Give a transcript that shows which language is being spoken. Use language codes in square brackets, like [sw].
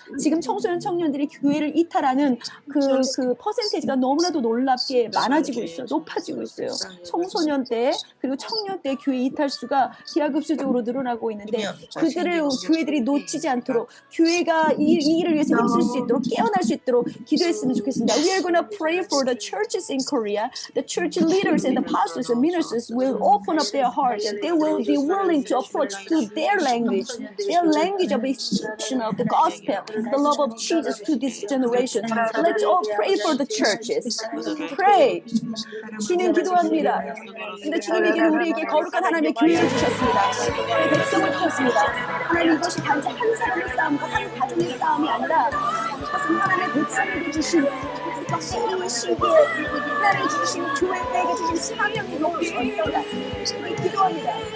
[ko] 지금 청소년 청년들이 교회를 이탈하는 그 퍼센테이지가 너무나도 놀랍게 많아지고 있어요. 높아지고 있어요. 청소년 때 그리고 청년 때 교회 이탈수가 기하급수적으로 늘어나고 있는데 그들을 교회들이 놓치지 않도록 교회가 이 일을 위해서 힘쓸 수 있도록 깨어날 수 있도록 기도했으면 좋겠습니다. [en] We are going to pray for the churches in Korea. The church leaders and the pastors and ministers will open up their hearts and they will be willing to approach to their language of expression of the gospel, the love of Jesus to this generation. Let's all pray for the churches. Pray. [ko] 주님 기도합니다. 근데 주님에게는 우리에게 거룩한 하나님의 교회를 주셨습니다. 하나님의 백성을 주셨습니다. 하나님 이것이 단지 한 사람의 싸움과 한 가정의 싸움이 아니라 이것은 하나님의 백성에게 주신 이 시기에 하나님이 주신 교회에게 주신 사명이 높이 있습니다. 기도합니다.